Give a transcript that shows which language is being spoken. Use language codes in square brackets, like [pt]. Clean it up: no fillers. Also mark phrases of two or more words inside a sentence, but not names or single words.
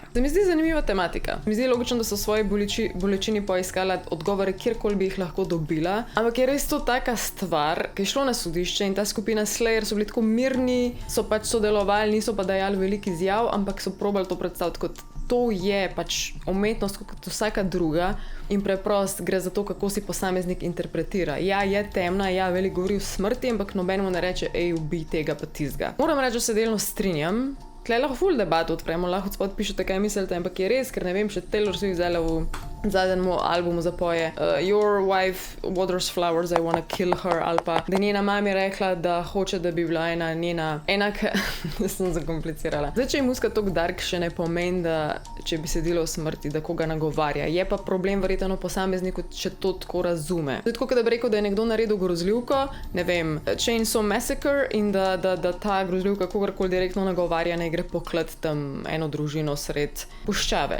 [sl] Se mi zdi zanimiva tematika. Mi zdi logično, da so svoji bolečini poiskala odgovore, kjerkoli bi jih lahko dobila, ampak je res to taka stvar, ki je šlo na sodišče in ta skupina Slayer so bili tako mirni, so pač sodelovali, niso pa dajali veliko izjav, ampak so probali to predstaviti kot to je pač umetnost kot vsaka druga in preprost gre za to, kako si posameznik interpretira. Ja, je temna, ja, veliko govori o smrti, ampak nobenemu ne reče, ej, ubij tega pa tizga. Moram reči, da se delno strinjam. Tle lahko ful debato odpremo, lahko spod pišete, kaj mislite, ampak je res, ker ne vem, še Taylor Swift vzela v zadnjem albumu zapoje [en] Your wife waters flowers, I wanna kill her, [sl] ali pa da njena mama je rekla, da hoče, da bi bila sem zakomplicirala. Zdaj, če je muska toliko dark, še ne pomeni, da če bi sedela v smrti, da koga nagovarja. Je pa problem verjetno posamezniku, če to tako razume. Zdaj, tako da bi rekel, da je nekdo naredil grozljivko, ne vem, Chainsaw Massacre in da ta grozljivka kogarkoli direktno nagovarja, ne gre poklat tam eno družino sred puščave.